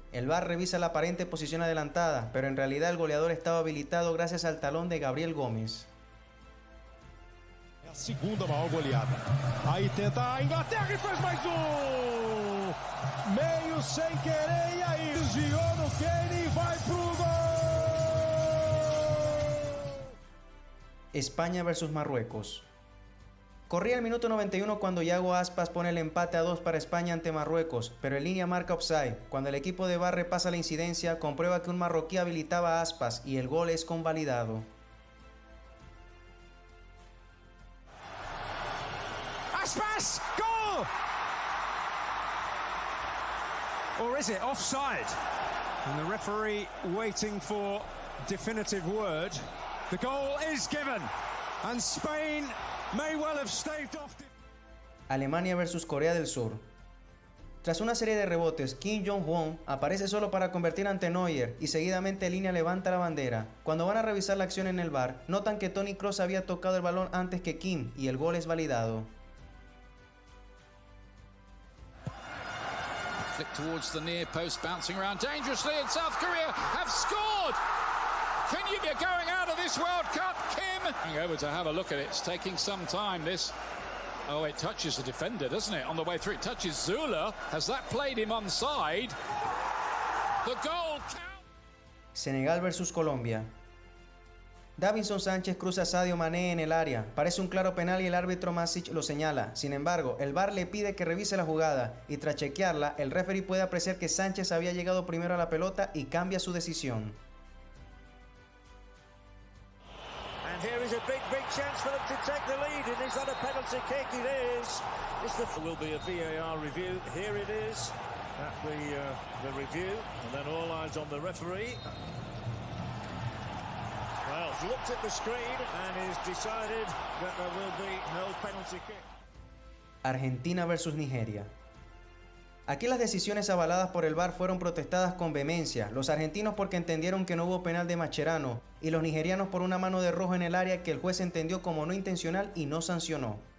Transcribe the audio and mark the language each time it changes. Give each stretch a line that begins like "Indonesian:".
Spanish: El VAR revisa la aparente posición adelantada, pero en realidad el goleador estaba habilitado gracias al talón de Gabriel Gómez.
Portuguese: É a segunda maior goleada. Aí tenta a Inglaterra e faz mais um! Meio sem querer e aí desviou no Kane e vai pro gol!
Spanish: España versus Marruecos. Corría el minuto 91 cuando Iago Aspas pone el empate a 2 para España ante Marruecos, pero en línea marca offside. Cuando el equipo de VAR repasa la incidencia, comprueba que un marroquí habilitaba a Aspas y el gol es convalidado.
English: Aspas! Goal! Or is it offside? And the referee waiting for definitive word. The goal is given, and Spain may well have staved off.
Spanish: Alemania versus Corea del Sur. Tras una serie de rebotes, Kim Jong-won aparece solo para convertir ante Neuer y seguidamente línea levanta la bandera. Cuando van a revisar la acción en el VAR, notan que Toni Kroos había tocado el balón antes que Kim y el gol es validado.
English: Flick towards the near post, bouncing around dangerously, and South Korea have scored! Can you be going out of this World Cup, Kim? Going over to have a look at it. It's taking some time, this. Oh, it touches the defender, doesn't it? On the way through, it touches Zula. Has that played him onside? The goal count.
Spanish: Senegal versus Colombia. Davinson Sánchez cruza a Sadio Mané en el área. Parece un claro penal y el árbitro Masic lo señala. Sin embargo, el VAR le pide que revise la jugada y tras chequearla, el referee puede apreciar que Sánchez había llegado primero a la pelota y cambia su decisión.
English: And here is a big chance for them to take the lead. And is that a penalty kick? It is. There will be a VAR review. Here it is at the review. And then all eyes on the referee. Well, he's looked at the screen and has decided that there will be no penalty kick. Argentina versus Nigeria.
Spanish: Aquí las decisiones avaladas por el VAR fueron protestadas con vehemencia, los argentinos porque entendieron que no hubo penal de Mascherano y los nigerianos por una mano de rojo en el área que el juez entendió como no intencional y no sancionó.